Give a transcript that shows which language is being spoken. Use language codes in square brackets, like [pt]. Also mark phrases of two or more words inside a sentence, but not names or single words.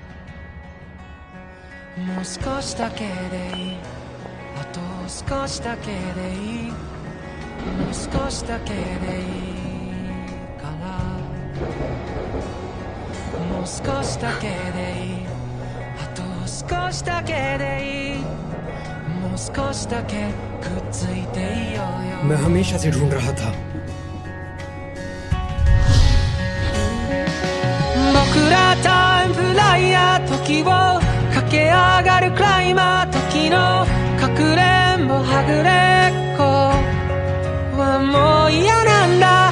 [ja] もう少しだけでいい、あと少しだけでいい、もう少しだけでいいから、もう少しだけでいい、あと少しだけでいい、もう少しだけくっついていようよ。 [hi] मैं हमेशा से ढूंढ रहा था। [ja] 僕らタイムフライヤー、時を駆け上がるクライマー、時のかくれんぼはぐれっこはもう嫌なんだ。